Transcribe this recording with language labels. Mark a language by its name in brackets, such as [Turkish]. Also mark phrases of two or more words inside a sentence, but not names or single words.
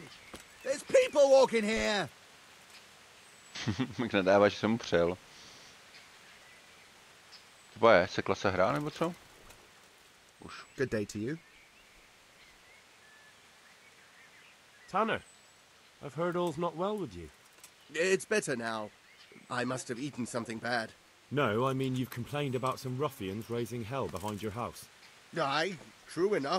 [English] There's people walking here! [Czech] Jak nadáváš, že jsem mu přel. To je, sekla se hra, nebo co? Už. [English] Good day to you. Tanner, I've heard all's not well with you. It's better now. I must have eaten something bad. No, I mean you've complained about some ruffians raising hell behind your house. Aye, true enough.